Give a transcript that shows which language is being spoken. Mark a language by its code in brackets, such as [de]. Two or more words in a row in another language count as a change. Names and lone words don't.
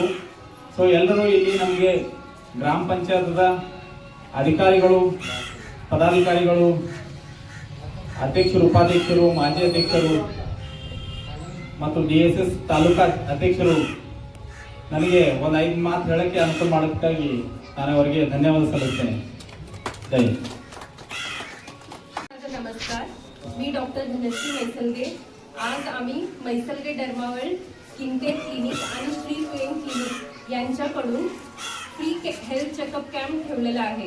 [kn] ಸೊ ಎಲ್ಲರೂ ಇಲ್ಲಿ ನಮಗೆ ಗ್ರಾಮ ಪಂಚಾಯತದ ಅಧಿಕಾರಿಗಳು, ಪದಾಧಿಕಾರಿಗಳು, ಅಧ್ಯಕ್ಷರು, ಉಪಾಧ್ಯಕ್ಷರು, ಮಾಜಿ ಅಧ್ಯಕ್ಷರು ಮತ್ತು DSS ತಾಲೂಕಾ ಅಧ್ಯಕ್ಷರು ನನಗೆ ಒಂದು 5 ಮಾತು ಹೇಳಕ್ಕೆ ಅನುಕೂಲ ಮಾಡೋದಕ್ಕಾಗಿ ನಾನು ಅವರಿಗೆ ಧನ್ಯವಾದ सल्लुತ್ತೇನೆ. [mr] जय हिंद. नमस्कार, मी डॉक्टर धनश्री मैसलगे. आज आम्ही मैसलगे डर्मावल स्किन केअर क्लिनिक आणि श्री पेन क्लिनिक यांच्याकडून [en] free health checkup camp [mr] ठेवलेला आहे.